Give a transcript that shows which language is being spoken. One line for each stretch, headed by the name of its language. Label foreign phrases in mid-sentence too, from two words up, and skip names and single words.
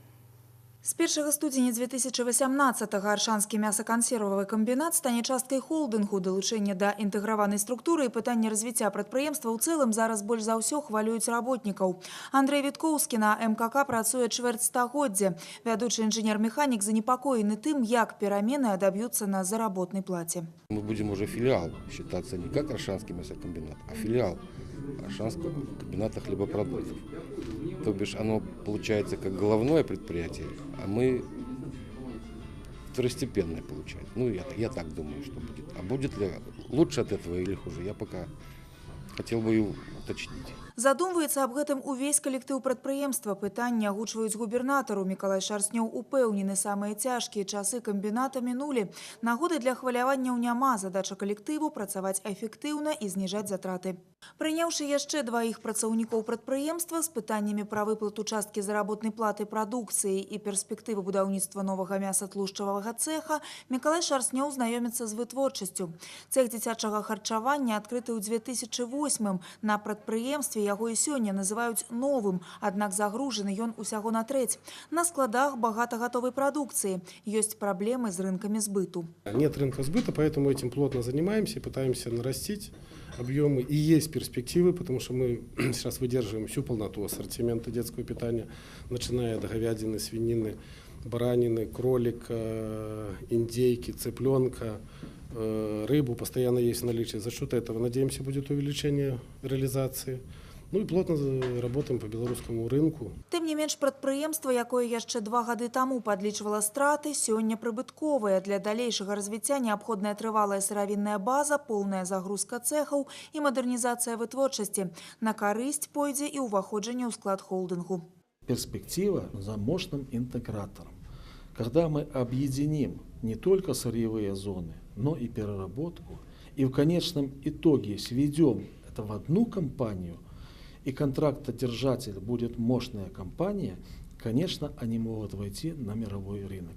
Belarusian: З 1 студзеня 2018-го аршанскі мясакансервавы камбінат стане часткай холдынгу. Далучэнне да інтэграванай структуры і пытанне развіцця прадпрыемства ў цэлым зараз больш за ўсё хвалююць работнікаў. Андрэй Віткоўскі на МКК працуе чвэрць стагоддзя. Вядучы інжынер-механік занепакоены тым, як перамены адаб'юцца на заработнай плаце.
Russian: Мы будем уже филиал считаться не как аршанский мясокомбинат, а филиал аршанского комбината хлебопродуктов. То бишь оно получается как головное предприятие, а мы второстепенное получается. Ну, я так думаю, что будет. А будет ли лучше от этого или хуже, я пока хотел бы и уточнить.
Belarusian: Задумваецца аб гэтым увесь калектыў прадпрыемства. Пытанне агучваюць губернатару. Мікалай Шарснёў упэўнены, самыя цяжкія часы камбіната мінулі. Нагоды для хваляванняў няма. Задача калектыву працаваць эфектыўна і зніжаць затраты. Прыняўшы яшчэ дваіх працаўнікоў прадпрыемства з пытаннямі пра выплату часткі заработнай платы прадукцыі і перспектывы будаўніцтва новага мясатлушчавага цеха, Мікалай Шарснёў знаёміцца з вытворчасцю. Цех дзіцячага харчавання адкрыты ў 2008-м. На прадпрыемстве яго і сёння называюць новым, аднак загружаны ён усяго на трэць. На складах багата гатовай прадукцыі. Ёсць праблемы з рынкамі збыту.
Russian: Нет рынка сбыта, поэтому этим плотно занимаемся и пытаемся нарастить объемы. И есть перспективы, потому что мы сейчас выдерживаем всю полноту ассортимента детского питания, начиная от говядины, свинины, баранины, кролика, индейки, цыпленка, рыбу постоянно есть в наличии. За счет этого, надеемся, будет увеличение реализации. Ну і плотно работаем по беларускаму рынку.
Belarusian: Тым не менш, прадпрыемства, якое яшчэ 2 гады таму падлічвала страты, сёння прыбытковае. Для далейшага развіцця неабходная трывалая сыравінная база, поўная загрузка цэхаў і мадэрнізацыя вытворчасці. На карысць пойдзе і ўваходжанне ў склад холдынгу.
Russian: Перспектива за мощным интегратором. Когда мы объединим не только сырьевые зоны, но и переработку, и в конечном итоге сведем это в одну компанию, и контрактодержатель будет мощная компания, конечно, они могут войти на мировой рынок.